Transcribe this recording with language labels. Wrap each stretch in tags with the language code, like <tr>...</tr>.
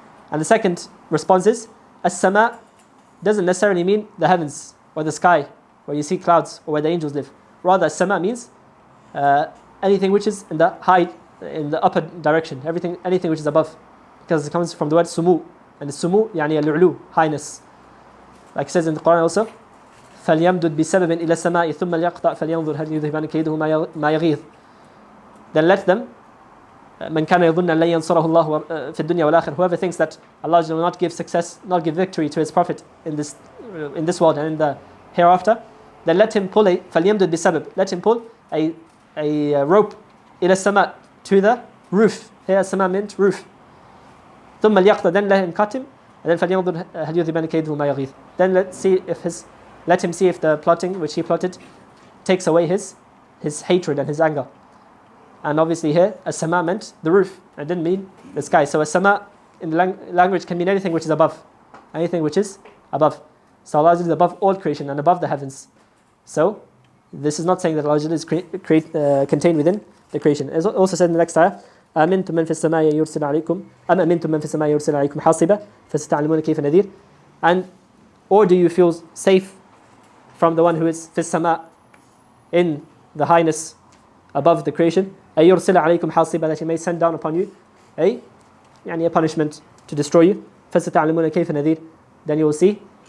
<en>And the second response is, as-sama doesn't necessarily mean the heavens or the sky, where you see clouds or where the angels live. Rather, as-sama means anything which is in the upper direction, anything which is above, because it comes from the word sumu, and the sumu يعني al-ulu, highness. Like it says in the Quran also,</en> <ar>فَلْيَمْدُدْ بِسَبَبٍ إِلَى السَّمَاءِ ثُمَّ لْيَقْطَعْ فَلْيَنْظُرْ هَلْ يُذْهِبَنَّ كَيْدُهُ مَا يَغِيظُ.</ar> <en>Then let them,</en> <ar>مَنْ كَانَ يَظُنَّ أَنْ لَنْ يَنْصُرَهُ اللَّهُ فِي الدُّنْيَا وَالْآخِرَةِ,</ar> <en>whoever thinks that Allah will not give success, not give victory to his prophet in this world and in the hereafter, then let him pull</en> <ar>فَلْيَمْدُدْ بِسَبَبٍ,</ar> <en>let him pull a rope</en> <ar>إِلَى السَّمَاءِ,</ar> <en>to the roof. Here السَّمَاء meant roof.</en> <ar>ثُمَّ لْيَقْطَعْ,</ar> <en>then let him cut him, and then</en> <ar>فَلْيَنْظُرْ هَلْ يُذْهِبَنَّ كَيْدُهُ مَا يَغِيظُ,</ar> <en>then let him see if the plotting which he plotted takes away his hatred and his anger. And obviously here, as-sama meant the roof, and didn't mean the sky. So as-sama in the language can mean anything which is above. Anything which is above. So Allah is above all creation and above the heavens. So this is not saying that Allah is contained within the creation. It's also said in the next ayah,</en> <ar>أَمِنْتُم مَّن فِي السَّمَاءِ يُرْسِلَ عَلَيْكُمْ أَمْ أَمِنْتُم مَّن فِي السَّمَاءِ يُرْسِلَ عَلَيْكُمْ حَاصِبًا فَسَتَعْلَمُونَ كَيْفَ نَذِيرٌ.</ar> <en>And or do you feel safe from the one who is fi sama, in the highness above the creation,</en> <ar>أَيُرْسِلَ عَلَيْكُمْ حَاصِبًا,</ar> <en>that he may send down upon you a punishment to destroy you.</en> <ar>فَسَتَعْلَمُونَ كَيْفَ نَذِيرٌ,</ar> <en>then you will see</en>